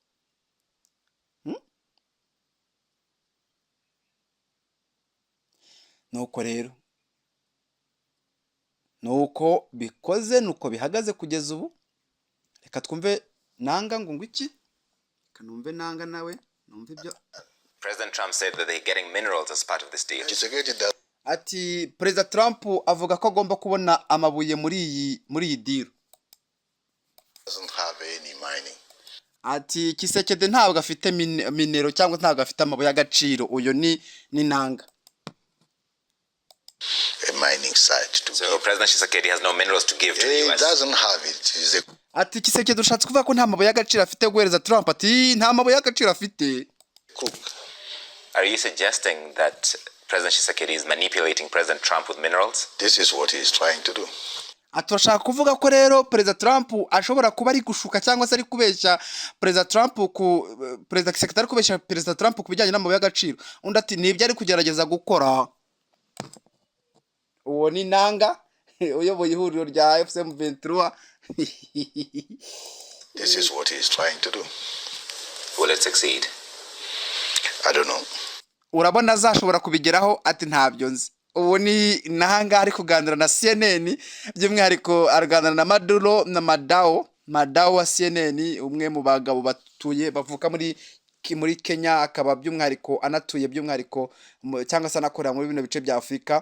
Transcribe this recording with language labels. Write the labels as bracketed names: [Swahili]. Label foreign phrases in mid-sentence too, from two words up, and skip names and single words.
[Kinyarwanda] Nuko rero nuko bikoze, nuko bihagaze kugeza ubu. Reka twumve Nanga ngo iki, kanumve Nanga nawe numve ibyo. [English] President Trump said that they're getting minerals as part of this deal. [Kinyarwanda] Ati President Trump avuga ko agomba kubona amabuye muri iyi deal. [English] Doesn't have any mining. [Kinyarwanda] Ati Kisekedi ntabwo afite minero cyangwa ntabwo afite amabuye y'agaciro. Uyo ni Nanga. [English] A mining site to So give. President Tshisekedi has no minerals to give to the He US. doesn't have it. He's a [Kinyarwanda] Ati Kisekedi ushatse kuvuga ko nta mabuye y'agaciro afite guhereza Trump. Ati nta mabuye y'agaciro afite. [English] cook. Are you suggesting that President Tshisekedi is manipulating President Trump with minerals? This is what he's trying to do. [Kinyarwanda] Atashaka kuvuga ko rero President Trump ashobora kuba ari gushuka cyangwa se ari kubeshya President Trump President Kisekedi ari kubeshya President Trump kubijyanye n'amabuye y'agaciro. Undi ati nibyo ari kugerageza gukora. Uwo ni Nanga uyoboye ihuriro rya FCM 23. [English] This is what he's trying to do. Will it succeed? I don't know. [Kinyarwanda] Urabona azashobora kubigeraho. Ati ntabyo nzi. Uwo ni Nanga ari kuganira na CNN, by'umwihariko araganira na Maduro na Madao wa CNN, umwe mu bagabo batuye bavuka muri Kenya, akaba by'umwihariko anatuye by'umwihariko cyangwa se anakorera muri bino bice bya Afurika.